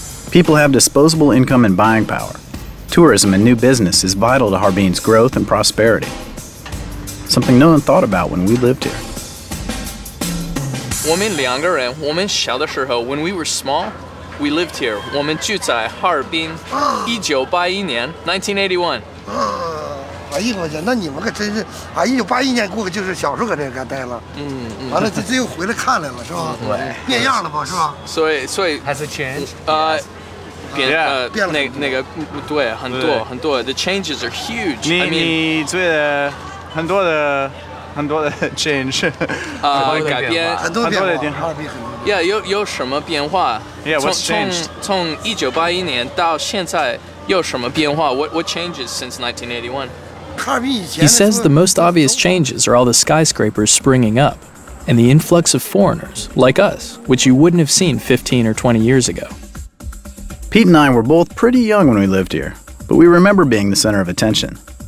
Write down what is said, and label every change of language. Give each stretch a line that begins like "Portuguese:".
English: People have disposable income and buying power. Tourism and new business is vital to Harbin's growth and prosperity. Something no one thought about when we lived here.
Chinese: 我们两个人，我们小的时候
English: when we were small, we lived here.
Chinese: 我们住在哈尔滨，1981年 1981. 哎呀，我去，那你们可真是，1981年过就是小时候搁这干待了，完了这又回来看来了，是吧？对，变样了吧，是吧？所以
English: Has it changed?
Chinese: 那个对，很多
English: the changes are huge.
Chinese: 你觉得很多的 change 改变很多变化，很多的变化。哈尔滨很多变化。有什么变化？
English: Yeah, what's changed?
Chinese: 从1981年到现在有什么变化？
English: What changes since 1981? He says the most obvious changes are all the skyscrapers springing up, and the influx of foreigners, like us, which you wouldn't have seen 15 or 20 years ago. Pete and I were both pretty young when we lived here, but we remember being the center of attention.